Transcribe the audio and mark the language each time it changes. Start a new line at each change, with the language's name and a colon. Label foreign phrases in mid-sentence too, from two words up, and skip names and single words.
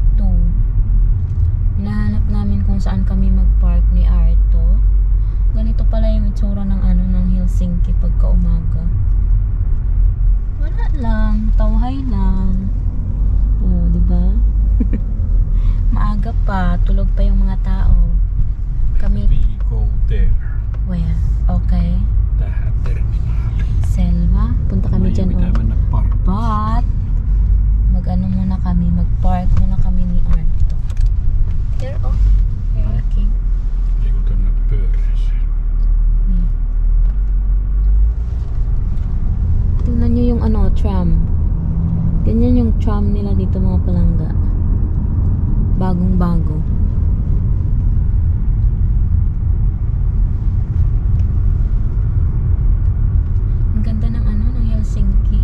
Filipino: Hinahanap namin kung saan kami mag-park ni Arto. Ganito pala yung itsura ng ano ng Helsinki pagka umaga. Wala lang, tawhay lang. Oh, di ba? Maaga pa, tulog pa yung mga tao. Kami
English: We go there. where? Okay.
Finnish: Tähän terminaaliin. Selma,
Filipino: punta kami dyan.
Finnish: Pitää mennä parkkiin.
Filipino: But mag-ano muna kami, mag-park muna kami ni Arto.
English: Here, oh. Parking.
Finnish: Ei kun tänne pyöreeseen.
Filipino: Tingnan nyo yung ano, tram. Ganyan yung tram nila dito mga palangga. Bagong bago. Ang ganda ng ano, ng Helsinki.